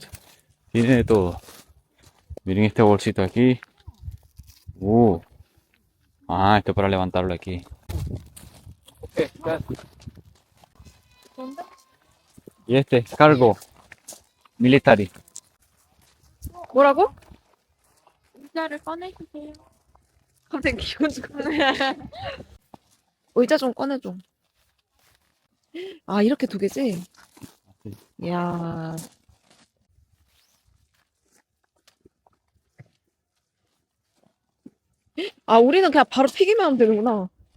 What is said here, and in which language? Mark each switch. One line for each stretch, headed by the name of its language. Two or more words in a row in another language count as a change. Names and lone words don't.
Spanish: Tiene de todo. Miren este bolsito aquí. Esto para levantarlo aquí. Y este, cargo. Military.
Korean: 뭐라고? 의자를 꺼내주세요. 갑자기 기분 좋네. 의자 좀 꺼내줘. 아, 이렇게 두 개지? 이야. 아, 우리는 그냥 바로 튀기만 하면 되는구나.